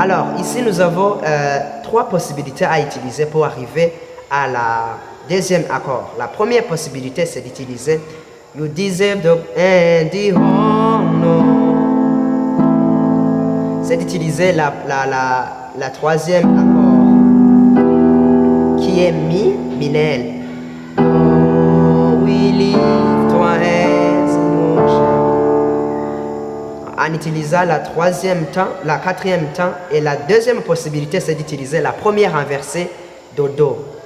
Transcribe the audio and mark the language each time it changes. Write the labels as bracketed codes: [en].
[fr] Alors ici nous avons trois possibilités à utiliser pour arriver à la deuxième accord. La première possibilité c'est d'utiliser [en] You deserve the and the honor. [fr] C'est d'utiliser la troisième accord qui est mi minel. [en] Oh, we lift our hands in worship. [fr] En utilisant la troisième temps, la quatrième temps et la deuxième possibilité c'est d'utiliser la première inversée do do.